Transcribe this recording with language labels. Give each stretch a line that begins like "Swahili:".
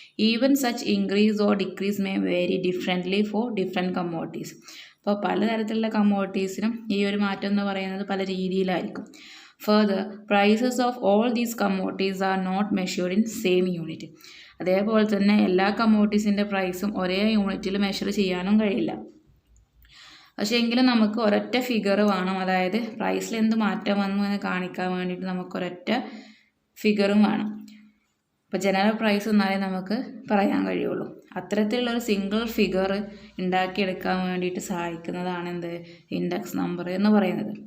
English: Even such increase or decrease may vary differently for different commodities.
Malayalam: അപ്പോൾ പലതരത്തിലുള്ള കമ്മോഡിറ്റീസിനും ഈ ഒരു മാറ്റം എന്ന് പറയുന്നത് പല രീതിയിലായിരിക്കും.
English: Further, prices of all these commodities are not measured in same unit.
Malayalam: അതേപോലെ തന്നെ എല്ലാ കമ്മോഡിറ്റീസിൻ്റെ പ്രൈസും ഒരേ യൂണിറ്റിൽ മെഷർ ചെയ്യാനും കഴിയില്ല. പക്ഷേ എങ്കിലും നമുക്ക് ഒരൊറ്റ ഫിഗർ വേണം, അതായത് പ്രൈസിൽ എന്ത് മാറ്റം വന്നു എന്ന് കാണിക്കാൻ വേണ്ടിയിട്ട് നമുക്ക് ഒരൊറ്റ ഫിഗറും വേണം. അപ്പോൾ ജനറൽ പ്രൈസ് എന്നാലേ നമുക്ക് പറയാൻ കഴിയുള്ളൂ. അത്തരത്തിലുള്ളൊരു സിംഗിൾ ഫിഗർ ഉണ്ടാക്കിയെടുക്കാൻ വേണ്ടിയിട്ട് സഹായിക്കുന്നതാണ് എന്ത് ഇൻഡെക്സ് നമ്പർ എന്ന് പറയുന്നത്.